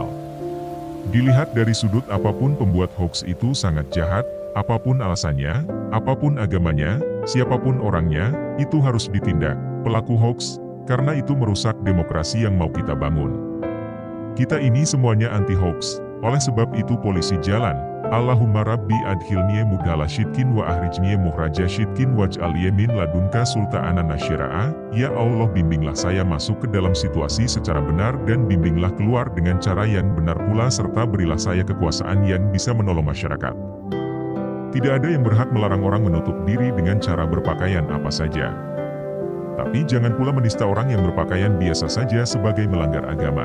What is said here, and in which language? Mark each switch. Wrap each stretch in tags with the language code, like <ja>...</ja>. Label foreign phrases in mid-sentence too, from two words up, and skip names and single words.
<id>Dilihat dari sudut apapun, pembuat hoax itu sangat jahat, apapun alasannya, apapun agamanya, siapapun orangnya, itu harus ditindak. Pelaku hoax, karena itu merusak demokrasi yang mau kita bangun. Kita ini semuanya anti-hoax, oleh sebab itu polisi jalan.</id> <ar>اللهم رب أدخلني مدخل صدق وأخرجني مخرج صدق واجعل من لدنك سلطانا نصيرا.</ar> <id>Ya Allah, bimbinglah saya masuk ke dalam situasi secara benar dan bimbinglah keluar dengan cara yang benar pula, serta berilah saya kekuasaan yang bisa menolong masyarakat. Tidak ada yang berhak melarang orang menutup diri dengan cara berpakaian apa saja. Tapi jangan pula menista orang yang berpakaian biasa saja sebagai melanggar agama.</id>